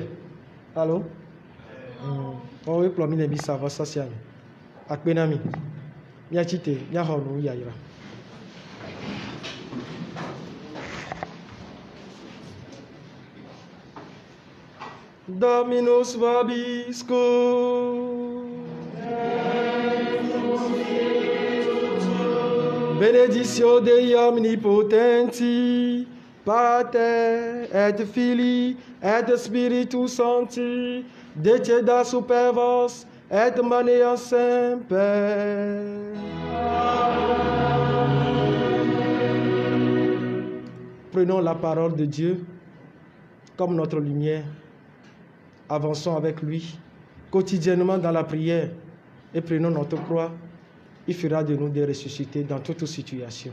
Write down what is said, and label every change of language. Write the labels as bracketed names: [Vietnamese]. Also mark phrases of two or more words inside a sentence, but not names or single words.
[French] Allô? [Ewe] Woe kplɔ mi le misa vɔsa sia me. Akpe na mi miatsi te miaxɔ nu yayra. [Latin] Dominus vobiscum. Benedictio Dei omnipotenti, Pater et Filii et Spiritus Sancti, deceda super vos et maneat semper. [French] Prenons la parole de Dieu comme notre lumière. Avançons avec lui quotidiennement dans la prière et prenons notre croix. Il fera de nous des ressuscités dans toute situation.